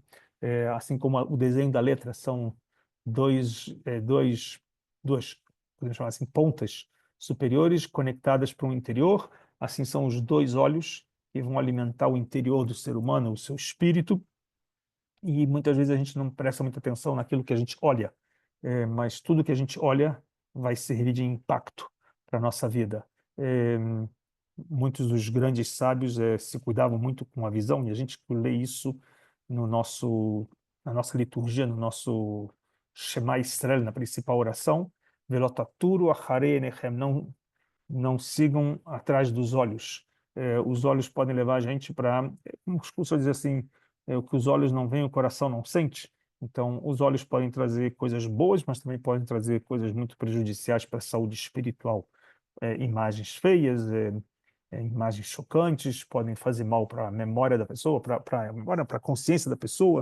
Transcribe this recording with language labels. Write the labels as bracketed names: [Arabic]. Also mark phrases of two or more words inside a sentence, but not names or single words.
[Portuguese] Assim como o desenho da letra são duas, podemos chamar assim, pontas superiores conectadas para o interior, assim são os dois olhos que vão alimentar o interior do ser humano, o seu espírito, e muitas vezes a gente não presta muita atenção naquilo que a gente olha, mas tudo que a gente olha vai servir de impacto para a nossa vida. É, Muitos dos grandes sábios se cuidavam muito com a visão, e a gente lê isso no na nossa liturgia, no nosso Shema Israel, na principal oração, [Hebrew] ולא תתורו אחרי עיניכם, [Portuguese] não sigam atrás dos olhos. Os olhos podem levar a gente para, como os cursos dizem assim, o que os olhos não veem, o coração não sente. Então, os olhos podem trazer coisas boas, mas também podem trazer coisas muito prejudiciais para a saúde espiritual. Imagens feias, imagens chocantes, podem fazer mal para a memória da pessoa, para a consciência da pessoa.